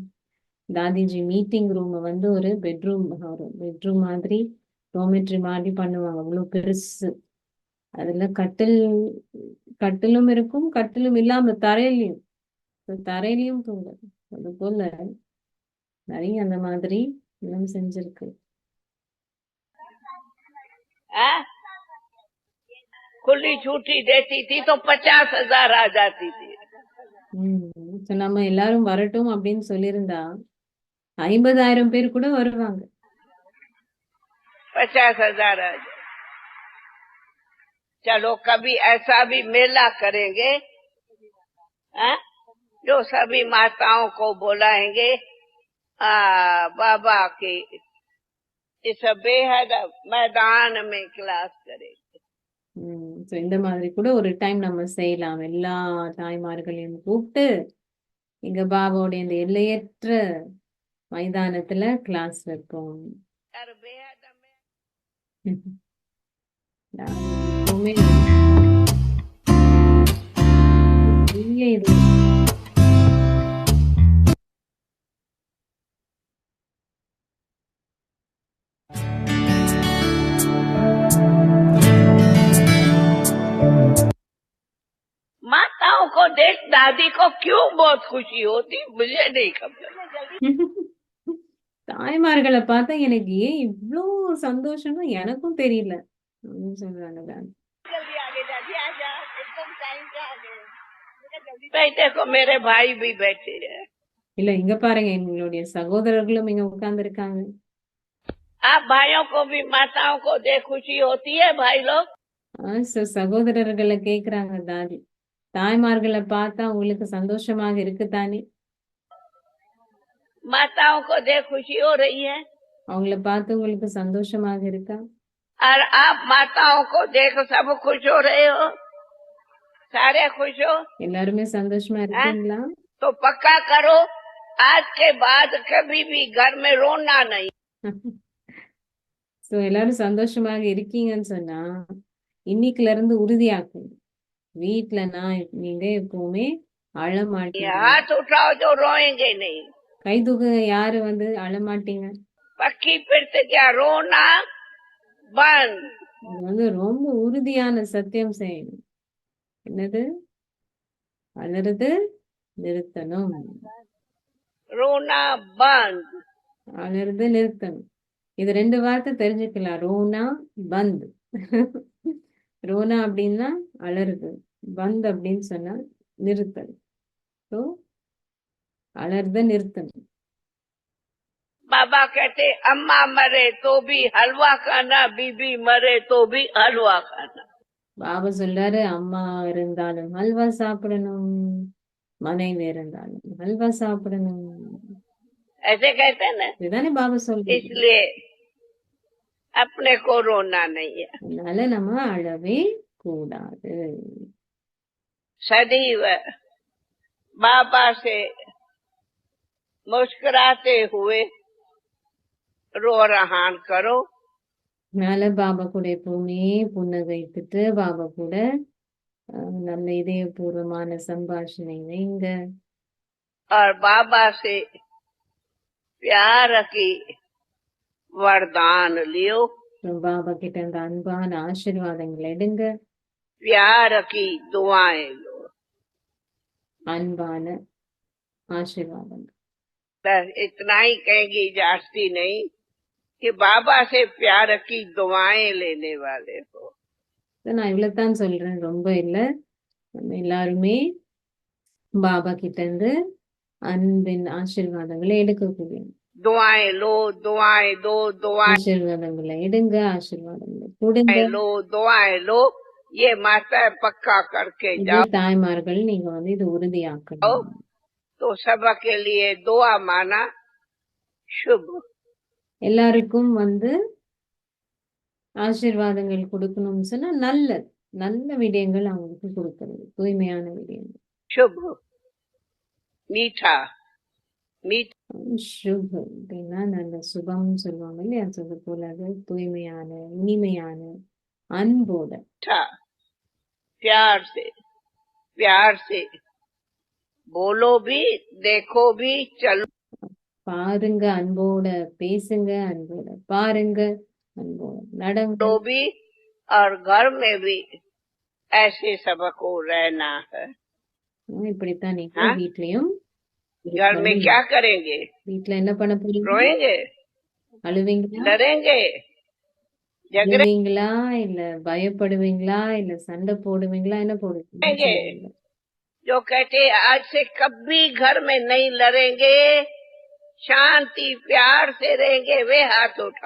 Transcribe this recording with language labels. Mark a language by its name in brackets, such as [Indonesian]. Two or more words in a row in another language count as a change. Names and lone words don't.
[Tamil] தாதிஜி [English] meeting room [Tamil] ஒரு பெட்ரூம் மாதிரி டோமெட்ரி மாதிரி பண்ணுவாங்க, அவ்வளவு பெருசு. அதுல கட்டிலும் இருக்கும், கட்டிலும் இல்லாம தரையிலையும் தூங்க. அது போல நிறைய அந்த மாதிரி எல்லாம் செஞ்சிருக்கு. [Hindi] खुली छुट्टी देती थी तो 50,000 आ जाती थी। [Tamil] நம்ம எல்லாரும் வரட்டும் அப்படின்னு சொல்லியிருந்தா 50,000 பேர் கூட வருவாங்க. [Hindi] 50,000 आ जाए। चलो कभी ऐसा भी मेला करेंगे, जो सभी माताओं को बुलाएंगे, बाबा के इस बेहद मैदान में क्लास करेंगे। [Tamil] இந்த மாதிரி கூட ஒரு டைம் நம்ம செய்யலாம். எல்லா தாய்மார்களையும் கூப்பிட்டு எங்க பாபாவுடைய இந்த எல்லையற்ற மைதானத்துல கிளாஸ் வைப்போம். இது [Hindi] माताओं को देख दादी को क्यों बहुत खुशी होती, मुझे नहीं खबर। [Tamil] தாய்மார்களை பார்த்தா எனக்கு ஏன் இவ்வளோ சந்தோஷம்னு எனக்கும் தெரியல சொல்றாங்க. [Hindi] देखो मेरे भाई भी बैठे हैं। [Tamil] இல்ல, இங்க பாருங்க, எங்களுடைய சகோதரர்களும் இங்க உட்கார்ந்து இருக்காங்க. [Hindi] आप भाइयों को भी माताओं को देख खुशी होती है भाई लोग? [Tamil] சகோதரர்களை கேக்குறாங்க தாதி, தாய்மார்களை பார்த்தா உங்களுக்கு சந்தோஷமாக இருக்குதானே? [Hindi] माताओं को देख खुशी हो रही है [Tamil] அவங்கள பார்த்து உங்களுக்கு சந்தோஷமாக இருக்கா? [Hindi] और आप माताओं को देख सब खुश हो रहे हो, सारे खुश हो? [Tamil] எல்லாருமே சந்தோஷமா இருக்கீங்களா? [Hindi] तो पक्का करो आज के बाद कभी भी घर में रोना नहीं। [Tamil] சோ எல்லாரும் சந்தோஷமாக இருக்கீங்கன்னு சொன்னா இன்னைக்குல இருந்து உறுதியாக்குங்க, வீட்டுல நீங்க எப்பவுமே அழமாட்டீங்க. [Hindi] हाथ उठाओ जो रोएंगे नहीं। [Tamil] கை தூக்குங்க யாரு அழமாட்டீங்க. [Hindi] पक्की प्रतिज्ञा, रोना बंद। [Tamil] இது ரொம்ப உறுதியான சத்தியம் செய்யணும். என்னது? அழறது நிறுத்தணும். [Hindi] रोना बंद। [Tamil] அழறது நிறுத்தணும். இது 2 வார்த்தை தெரிஞ்சுக்கலாம். [Hindi] रोना बंद. [Tamil] ரோனா அப்படின்னா அலறுது, பந்த் அப்படின்னு சொன்னா நிறுத்தல். ஸோ அலர்த நிறுத்தணும். [Hindi] बाबा कहते अम्मा मरे तो भी हलवा खाना, बीबी मरे तो भी हलवा खाना। [Tamil] பாபா சொல்றாரு, அம்மா இருந்தாலும் ஹல்வா சாப்பிடணும், மனைவி இருந்தாலும் ஹல்வா சாப்பிடணும். [Hindi] ऐसे कहते हैं ना, [Tamil] இதுதானே பாபா சொல்றாரு. [Hindi] इसलिए अपने को रोना नहीं है। [Tamil] அதனால நம்ம அழவே கூடாது. [Hindi] सदैव बाबा से मुस्कुराते हुए रो रहान करो। [Tamil] அதனால பாபா கூட எப்பவுமே புன்னகைத்துட்டு பாபா கூட நல்ல இதயபூர்வமான சம்பாஷணை வைங்க. [Hindi] और बाबा से प्यार की वरदान लियो। [Tamil] பாபா கிட்ட இந்த அன்பான ஆசீர்வாதங்களை எடுங்க. [Hindi] प्यार की दुआएं लो। [Tamil] அன்பான ஆசீர்வாதங்கள். [Hindi] बस इतना ही कहेंगी, जास्ती नहीं, कि बाबा से प्यार की दुआएं लेने वाले हो। [Tamil] நான் இவ்வளவுதான் சொல்றேன், ரொம்ப இல்ல. நம்ம எல்லாருமே பாபா கிட்ட இருந்து அன்பின் ஆசீர்வாதங்களை எடுக்கக்கூடிய. [Hindi] दुआएं लो, दुआएं दो, दुआएं [Tamil] ஆசீர்வாதங்களை எடுங்க, ஆசீர்வாதங்களை கொடுங்க. [Hindi] लो, दुआएं लो। ये माता पक्का करके [Tamil] இது [Hindi] जाओ [Tamil] தாய்மார்கள் நீங்க இது உறுதியாக்கணும். [Hindi] तो सबके लिए दुआ माना शुभ। [Tamil] எல்லாருக்கும் ஆசீர்வாதங்கள் கொடுக்கணும்னு சொன்னா நல்ல நல்ல விடயங்கள் அவங்களுக்கு கொடுக்கறது, தூய்மையான விடயங்கள். [Hindi] शुभ मीठा मीठा [Tamil] சுப அப்படின்னா நல்ல சுபம்னு சொல்லுவாங்க இல்லையா, அது போல தூய்மையான இனிமையான அன்போட [Hindi] प्यार से बोलो भी, देखो भी, चलो [Tamil] பாருங்க அன்போட, பேசுங்க அன்போட, பாருங்க அன்போட, நடங்க [Hindi] भी, और घर में भी ऐसे सबको रहना है। [Tamil] இப்படித்தான் நீங்க வீட்லயும். [Hindi] घर में क्या करेंगे? [Tamil] வீட்ல என்ன பண்ண போறீங்க? [Hindi] रोएंगे, [Tamil] அழுவீங்களா, [Hindi] डरेंगे, [Tamil] ஜெகறீங்களா, இல்ல பயப்படுவீங்களா, இல்ல சண்டை போடுவீங்களா, என்ன போடுவீங்க? [Hindi] जो कहते आज से कभी घर में नहीं लड़ेंगे, शांति प्यार से रहेंगे, वे हाथ उठाओ।